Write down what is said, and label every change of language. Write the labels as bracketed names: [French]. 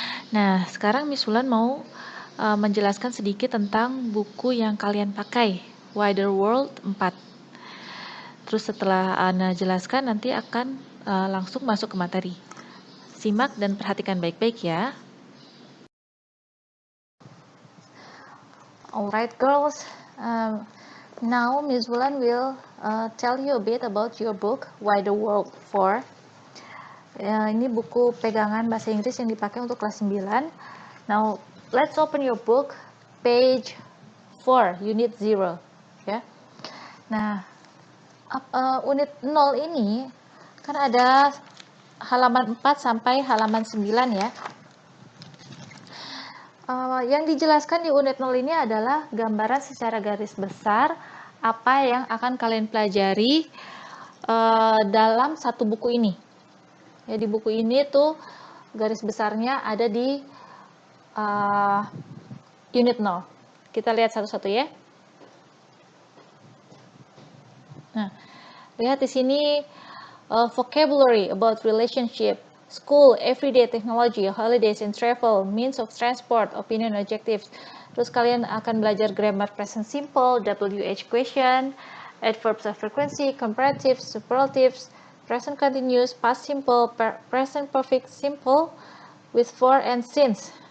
[Indonesian] Nah, sekarang Miss Wulan mau menjelaskan sedikit tentang buku yang kalian pakai, Wider World 4. Terus setelah Ana jelaskan nanti akan langsung masuk ke materi. Simak dan perhatikan baik-baik ya. [English] Alright girls, now Miss Wulan will tell you a bit about your book, Wider World 4. [Indonesian] Ini buku pegangan bahasa Inggris yang dipakai untuk kelas 9. [English] Now, let's open your book, page 4, unit 0. [Indonesian] Ya. Nah, unit 0 ini kan ada halaman 4 sampai halaman 9 ya. Yang dijelaskan di unit 0 ini adalah gambaran secara garis besar apa yang akan kalian pelajari dalam satu buku ini. Ya, di buku ini tuh garis besarnya ada di unit 0. Kita lihat satu-satu ya. Nah, lihat di sini [English] vocabulary about relationship, school, everyday technology, holidays and travel, means of transport, opinion, objectives. [Indonesian] Terus kalian akan belajar [English] grammar present simple, WH question, adverbs of frequency, comparatives, superlatives, present continuous, past simple, present perfect simple with for and since.